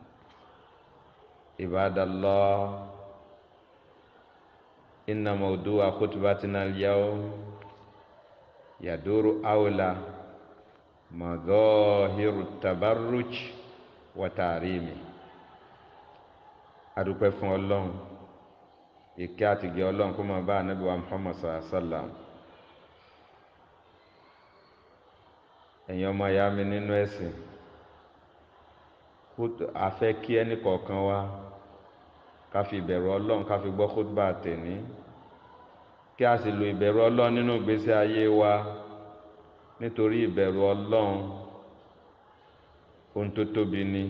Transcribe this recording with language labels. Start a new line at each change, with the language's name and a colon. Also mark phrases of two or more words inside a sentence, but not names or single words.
Arabic: عباد الله، إن موضوع خطبتنا اليوم يدور حول مظاهر التبرج وتحريمه.
Yoruba: adúpẹ́ fún Ọlọ́run, ìkẹ́ àti ìgẹ́ Ọlọ́run kó máa bá Ànábì wa Muhammad
Arabic: صلى الله عليه وسلم.
Yoruba: Ẹ̀yin ọmọ ìyá mi nínú ẹ̀sìn, a fẹ́ kí ẹnì kọ̀ọ̀kan wa ká fi ìbẹ̀rù Ọlọ́run ká fi gbọ́ khutbah tèní, kí a sì lo ìbẹ̀rù Ọlọ́run nínú ìgbésí ayé wa, nítorí ìbẹ̀rù Ọlọ́run ohun tó tóbi ni.